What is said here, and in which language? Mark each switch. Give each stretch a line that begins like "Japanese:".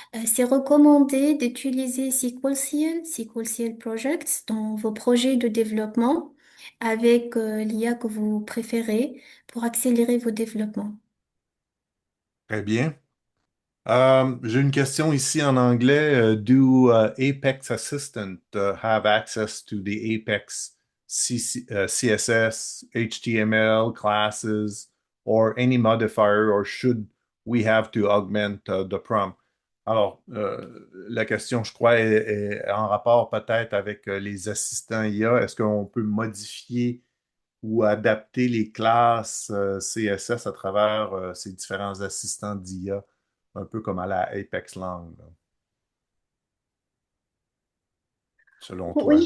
French: C'est recommandé d'utiliser SQL CL Projects dans vos projets de développement avec l'IA que vous préférez pour accélérer vos développements. Très bien. J'ai une question ici en anglais.
English: Do Apex Assistant have access to the Apex CSS, HTML classes, or any modifier, or should we have to augment the prompt?
French: Alors, la question, je crois, est en rapport peut-être avec les assistants IA. Est-ce qu'on peut modifier ou adapter les classes CSS à travers ces différents assistants d'IA, un peu comme à la Apex Lang, là, selon toi.